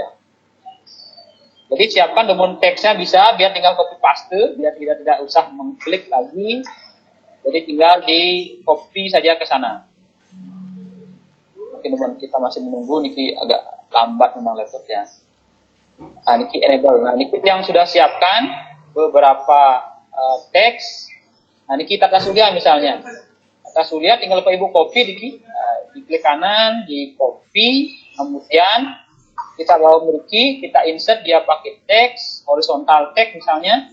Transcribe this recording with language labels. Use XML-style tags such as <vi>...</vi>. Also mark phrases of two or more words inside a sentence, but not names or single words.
<id>Jadi siapkan domain teksnya bisa, biar tinggal</id> <en>copy paste,</en> <id>biar kita tidak usah mengklik lagi. Jadi tinggal di copy saja ke sana. Mungkin teman kita masih menunggu, niki agak lambat memang laptopnya. Nah, niki enable. Nah, niki yang sudah siapkan beberapa teks. Nah, niki Tata Surya misalnya. Tata Surya tinggal Bapak Ibu copy niki, di klik kanan, di copy, kemudian kita bawa niki, kita insert dia pakai teks, horizontal teks misalnya.</id>